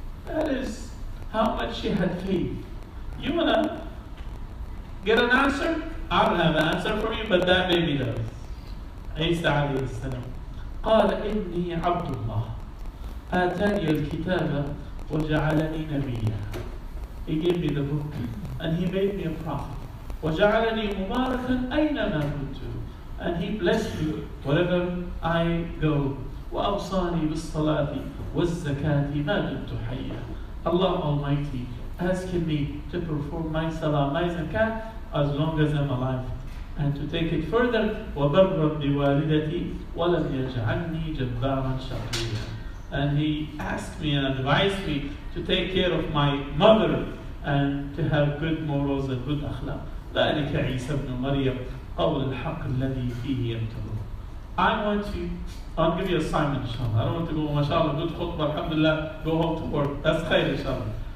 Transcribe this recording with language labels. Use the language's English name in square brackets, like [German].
[English] That is how much she had faith. You want to get an answer? I don't have an answer for you, but that baby does. Isa alayhi salam. [Arabic] قال إني عبد الله آتاني الكتاب وجعلني نبيا. [English] He gave me the book and he made me a prophet. [Arabic] وَجَعَلَنِي مُبَارَكًا أَيْنَمَا كُنْتُ. [English] And He blessed me wherever I go. [Arabic] وَأَوْصَانِي بِالصَّلَاةِ وَالزَّكَاةِ مَا دُمْتُ حَيًّا. [English] Allah Almighty asking me to perform my salah, my zakat, as long as I'm alive. And to take it further, [Arabic] وَبَرًّا بِوَالِدَتِي وَلَمْ يَجْعَلْنِي جَبَّارًا شَقِيًّا. [English] And He asked me and advised me to take care of my mother and to have good morals and good akhlaq. [Arabic] ذَلِكَ عِيسَى بْنُ مَرْيَمَ قَوْلُ الْحَقِّ الَّذِي فِيهِ يَمْتَرُونَ. [English] I'll give you an assignment, inshallah. I don't want to go, mashallah, good khutbah, alhamdulillah, go home to work. That's khair, inshallah.